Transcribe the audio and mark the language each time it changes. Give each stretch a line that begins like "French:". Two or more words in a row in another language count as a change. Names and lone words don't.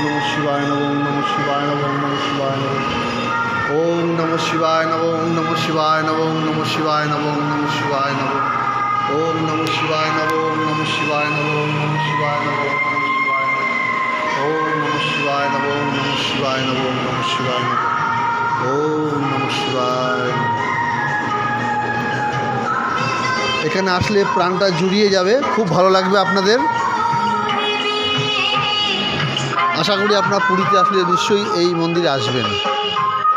Sanskrit: নমঃ শিবায় নমঃ, ওম নমঃ শিবায় নমঃ, ওম নমঃ শিবায় নমঃ, ওম নমঃ শিবায় নমঃ, ওম নমঃ শিবায় নমঃ, ওম নমঃ শিবায় নমঃ, ওম নমঃ শিবায় নমঃ, ওম নমঃ শিবায় নমঃ, ওম নমঃ শিবায় নমঃ, ওম নমঃ শিবায় নমঃ, ওম নমঃ শিবায় নমঃ, ওম নমঃ শিবায় নমঃ, ওম নমঃ শিবায় নমঃ, ওম নমঃ শিবায়।
Bangla: এখানে আসলে প্রাণটা জুড়িয়ে যাবে, খুব ভালো লাগবে আপনাদের। আশা করি আপনারা পুরীতে আসলে নিশ্চয়ই এই মন্দিরে আসবেন।